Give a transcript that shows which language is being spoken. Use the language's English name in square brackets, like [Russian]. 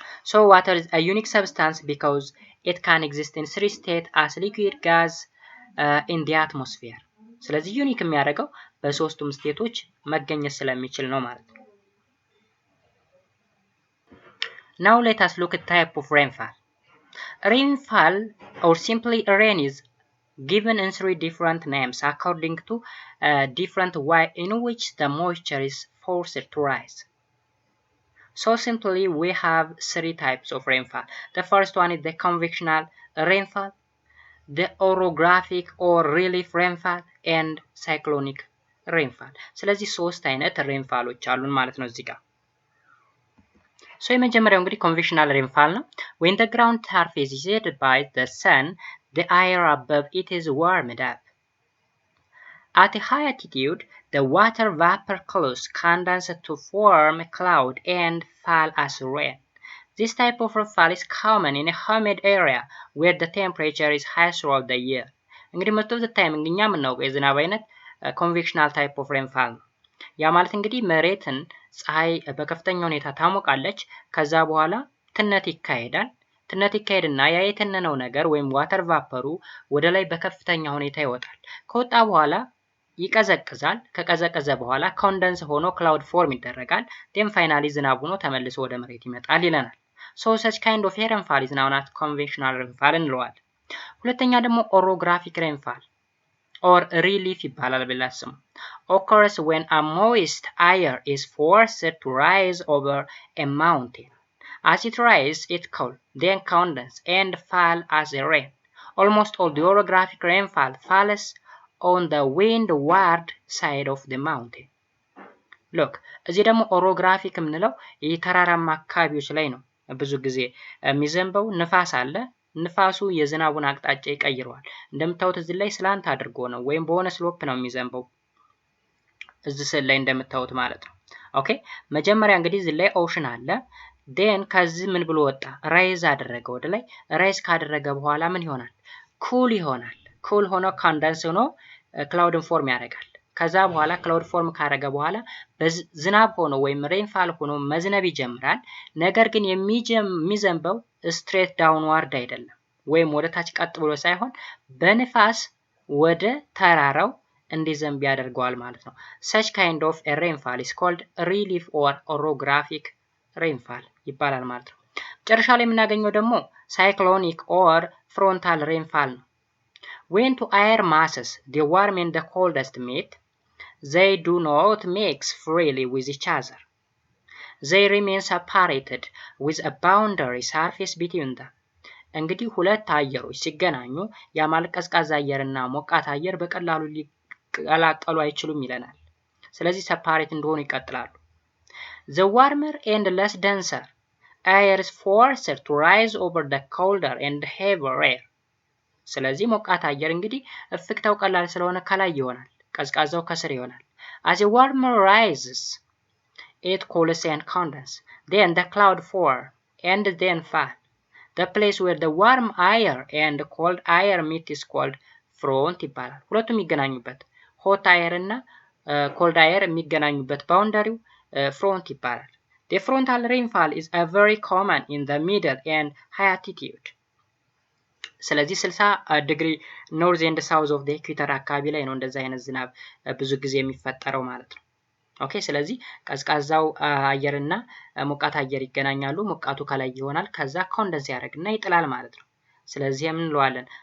[English] So water is a unique substance because it can exist in 3 states as liquid, gas in the atmosphere። [Amharic] ስለዚህ ዩኒክ የሚያደርገው በሶስቱም ስቴቶች መገኘት ስለሚችል ነው ማለት ነው። [English] Now let us look at type of rainfall. Rainfall or simply rain is given in 3 different names according to different way in which the moisture is forced to rise. So simply we have 3 types of rainfall. The first one is the convectional rainfall, the orographic or relief rainfall and cyclonic rainfall. [Amharic] ስለዚህ 3 አይነት ሬንፋሎች አሉን ማለት ነው እዚህ ጋር። [English] So [Amharic] የመጀመሪያው እንግዲህ [English] convectional rainfall ነው። When the ground surface is heated by the sun, the air above it is warmed up. At a high altitude, the water vapor clouds condense to form a cloud and fall as rain. This type of rainfall is common in a humid area where the temperature is high throughout the year. [Amharic] እንግዲህ [English] most of the time [Amharic] እኛ የምናውቀው የዝናብ አይነት [English] convectional type of rainfall [Amharic] ነው። ያ ማለት እንግዲህ መሬትን ፀሐይ በከፍተኛ ሁኔታ ታሞቃለች። ከዛ በኋላ ትነት ይካሄዳል። ትነት ይካሄድና ያ የተነነው ነገር ወይም ዋተር ቫፐሩ ወደ ላይ በከፍተኛ ሁኔታ ይወጣል። ከወጣ በኋላ ይቀዘቅዛል። ከቀዘቀዘ በኋላ ኮንደንስ ሆኖ ክላውድ ፎርም ይደረጋል። ዴን ፋይናሊ ዝናብ ሆኖ ተመልሶ ወደ መሬት ይመጣል ይለናል። [English] So such kind of rainfall is known as convectional rainfall [Amharic] እንለዋለን። ሁለተኛ ደግሞ [English] orographic rainfall or relief [Amharic] ይባላል ብላስሙ [English] occurs when a moist air is forced to rise over a mountain. As it rises, it cools, then condenses and falls as a rain. Almost all the orographic rainfall falls on the windward side of the mountain. [Amharic] Look, እዚህ ደግሞ orographic የምንለው የተራራማ አካባቢዎች ላይ ነው ብዙ ጊዜ የሚዘንበው። ንፋስ አለ። ንፋሱ የዝናቡን አቅጣጫ ይቀይረዋል። እንደምታዩት እዚህ ላይ ስላንት አድርጎ ነው ወይም በሆነ ስሎፕ ነው የሚዘንበው እዚህ ስዕል ላይ እንደምታዩት ማለት ነው። ኦኬ መጀመሪያ እንግዲህ እዚህ ላይ ኦሽን አለ። ዴን ከዚህ ምን ብሎ ወጣ? ራይዝ አደረገ ወደ ላይ። ራይዝ ካደረገ በኋላ ምን ይሆናል? ኩል ይሆናል። ኩል ሆኖ ኮንደንስ ሆኖ ክላውድን ፎርም ያደርጋል። ከዛ በኋላ ክላውድ ፎርም ካደረገ በኋላ ዝናብ ሆኖ ወይም ሬንፋል ሆኖ መዝነብ ይጀምራል። ነገር ግን የሚዘንበው ስትሬት ዳውንዋርድ አይደለም ወይም ወደ ታች ቀጥ ብሎ ሳይሆን በንፋስ ወደ ተራራው እንዲዘንብ ያደርገዋል ማለት ነው። [English] such kind of a rainfall is called relief or orographic rainfall ይባላል ማለት ነው። [Amharic] መጨረሻ ላይ የምናገኘው ደግሞ [English] cyclonic or frontal rainfall ነው። when two air masses, the warm and the coldest meet, they do not mix freely with each other. They remain separated with a boundary surface between them. [Amharic] እንግዲህ ሁለት አየሮች ሲገናኙ ያ ማለት ቀዝቃዛ አየርና ሞቃት አየር በቀላሉ ሊቀላቀሉ አይችሉም ይለናል። ስለዚህ ሰፓሬት እንደሆኑ ይቀጥላሉ። [English] The warmer and less denser air is forced to rise over the colder and heavier air. [Amharic] ስለዚህ ሞቃት አየር እንግዲህ እፍክታው ቀላል ስለሆነ ከላይ ይሆናል፣ ቀዝቃዛው ከስር ይሆናል። [English] As the warmer rises, it cools and condenses. Then the cloud form and then fall. The place where the warm air and cold air meet is called front ይባላል። [Amharic] ሁለቱም የሚገናኙበት hot air እና cold air የሚገናኙበት ባውንደሪው front ይባላል። [English] The frontal rainfall is a very common in the middle and high altitude. [Amharic] ስለዚህ 60 ዲግሪ ኖርዝ ኤንድ ሳውዝ ኦፍ ዘ ኢኩዌተር አካባቢ ላይ ነው እንደዛ አይነት ዝናብ ብዙ ጊዜ የሚፈጠረው ማለት ነው። ኦኬ ስለዚህ ቀዝቃዛው አየርና ሞቃት አየር ይገናኛሉ። ሞቃቱ ከላይ ይሆናል፣ ከዛ ኮንደንስ ያደርግና ይጥላል ማለት ነው። ስለዚህ ምን እንለዋለን?